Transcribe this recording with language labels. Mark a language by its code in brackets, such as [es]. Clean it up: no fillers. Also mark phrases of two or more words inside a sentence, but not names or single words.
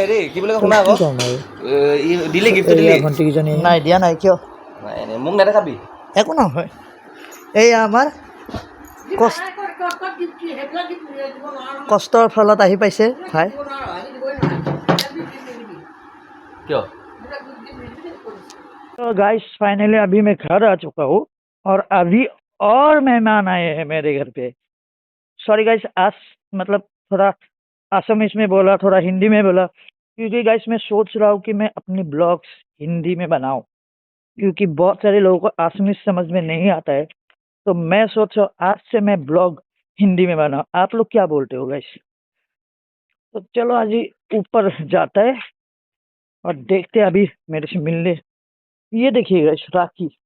[as] হেৰি কি বুলি শুনা আকৌ দিলে গিফ্ট দিলে ভণ্টিকেইজনী নাই দিয়া নাই কিয় মোক নেদেখাবি একো নহয় এয়া আমাৰ কষ্ট কষ্টৰ ফলত আহি পাইছে ভাই কিয় [hi] तो गाइस फाइनली अभी मैं घर आ चुका हूँ और अभी और मेहमान आए हैं मेरे घर पे [en] sorry guys [hi] आज मतलब थोड़ा असमिस में बोला थोड़ा हिंदी में बोला क्योंकि गाइस मैं सोच रहा हूँ कि मैं अपनी ब्लॉग्स हिंदी में बनाऊं क्योंकि बहुत सारे लोगों को असमिस समझ में नहीं आता है तो मैं सोच रहा हूँ आज से मैं ब्लॉग हिंदी में बनाऊं आप लोग क्या बोलते हो गाइस तो चलो आज ही ऊपर जाता है और देखते हैं अभी मेरे से मिलने ये देखिए गाइस राखी